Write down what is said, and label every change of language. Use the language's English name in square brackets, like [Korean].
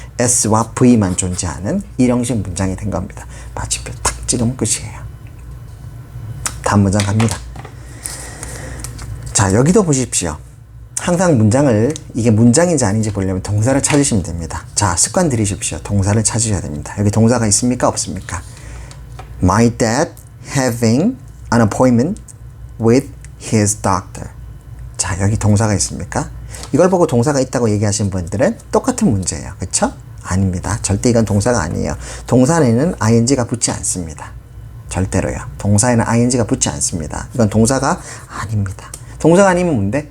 [Korean] S와 V만 존재하는 일형식 문장이 된 겁니다. 마침표 탁 찍으면 끝이에요. 다음 문장 갑니다. 자, 여기도 보십시오. 항상 문장을, 이게 문장인지 아닌지 보려면 동사를 찾으시면 됩니다. 자, 습관 들이십시오. 동사를 찾으셔야 됩니다. 여기 동사가 있습니까? 없습니까? [English] My dad having an appointment with his doctor. [Korean] 자, 여기 동사가 있습니까? 이걸 보고 동사가 있다고 얘기하시는 분들은 똑같은 문제예요. 그쵸? 아닙니다. 절대 이건 동사가 아니에요. 동사에는 ing가 붙지 않습니다. 절대로요. 동사에는 ing가 붙지 않습니다. 이건 동사가 아닙니다. 동사가 아니면 뭔데?